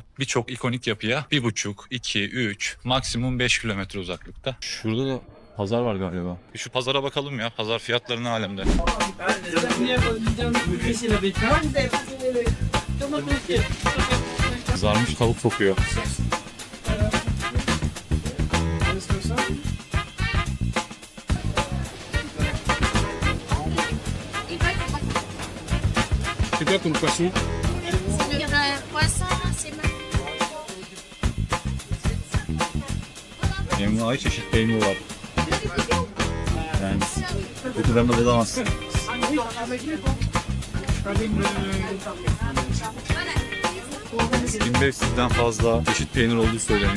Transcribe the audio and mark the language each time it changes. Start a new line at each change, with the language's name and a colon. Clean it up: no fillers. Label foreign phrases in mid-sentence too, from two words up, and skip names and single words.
Turkish: Birçok ikonik yapıya 1,5, 2, 3, maksimum 5 kilometre uzaklıkta. Şurada da pazar var galiba. Bir şu pazara bakalım ya. Pazar fiyatları ne alemde? Kızarmış tavuk kokuyor.
French: C'est quoi comme poisson? Poisson, c'est
Turkish: Envai çeşit peynir var. Yani kötüden de bulamazsın. 1500'den fazla çeşit peynir olduğu söyleniyor.